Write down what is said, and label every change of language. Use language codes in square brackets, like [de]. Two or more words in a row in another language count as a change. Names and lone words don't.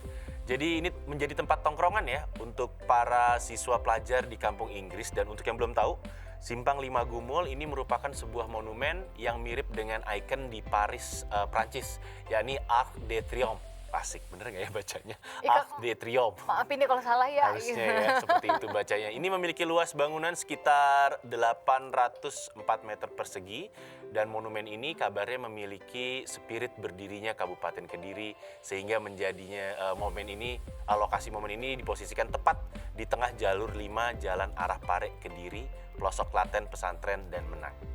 [id] Jadi ini menjadi tempat tongkrongan ya untuk para siswa pelajar di Kampung Inggris. Dan untuk yang belum tahu, Simpang 5 Gumul ini merupakan sebuah monumen yang mirip dengan ikon di Paris, Prancis, yakni Arc de Triomphe. Asik, bener nggak ya bacanya? Arc de Triomphe. Maafin nih kalau salah ya. Harusnya ya, seperti itu bacanya. Ini memiliki luas bangunan sekitar 804 meter persegi dan monumen ini kabarnya memiliki spirit berdirinya Kabupaten Kediri sehingga menjadinya lokasi momen ini diposisikan tepat di tengah jalur 5 jalan arah Pare Kediri, pelosok Klaten, Pesantren dan Menang.